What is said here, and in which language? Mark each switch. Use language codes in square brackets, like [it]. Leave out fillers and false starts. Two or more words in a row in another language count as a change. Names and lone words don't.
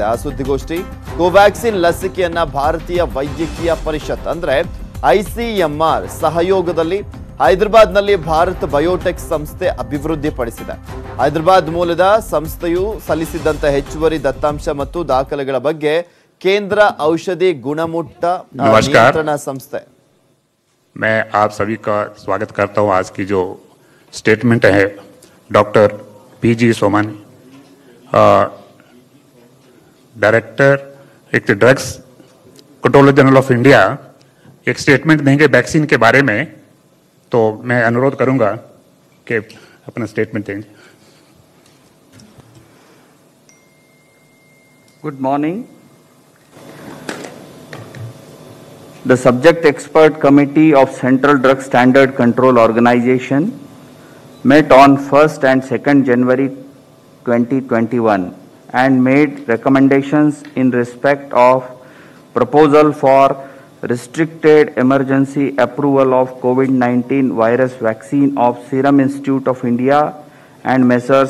[kn] ಆ ಸುದ್ದಿಗೋಷ್ಠಿ ಕೋವ್ಯಾಕ್ಸಿನ್ ಲಸಿಕೆಯನ್ನ ಭಾರತೀಯ ವೈದ್ಯಕೀಯ ಪರಿಷತ್ ಅಂದ್ರೆ ICMR ಸಹಯೋಗದಲ್ಲಿ ಹೈದರಾಬಾದ್ನಲ್ಲಿ ಭಾರತ್ ಬಯೋಟೆಕ್ ಸಂಸ್ಥೆ ಅಭಿವೃದ್ಧಿಪಡಿಸಿದೆ. ಹೈದರಾಬಾದ್ ಮೂಲದ ಸಂಸ್ಥೆಯು ಸಲ್ಲಿಸಿದಂತ ಹೆಚ್ಚುವರಿ ದತ್ತಾಂಶ ಮತ್ತು ದಾಖಲೆಗಳ ಬಗ್ಗೆ ಕೇಂದ್ರ ಔಷಧಿ ಗುಣಮಟ್ಟ ನಿಯಂತ್ರಣ ಸಂಸ್ಥೆ. [hi] मैं आप सभी का स्वागत करता हूं. आज की जो स्टेटमेंट है डॉक्टर PG सोमानी, डायरेक्टर एक ड्रग्स कंट्रोलर जनरल ऑफ इंडिया, एक स्टेटमेंट देंगे वैक्सीन के बारे में. तो मैं अनुरोध करूंगा कि अपना स्टेटमेंट देंगे. [en] Good morning. The subject expert committee of Central Drug Standard Control Organization met on 1st and 2nd January 2021 and made recommendations in respect of proposal for restricted emergency approval of COVID-19 virus vaccine of Serum Institute of India and Messrs.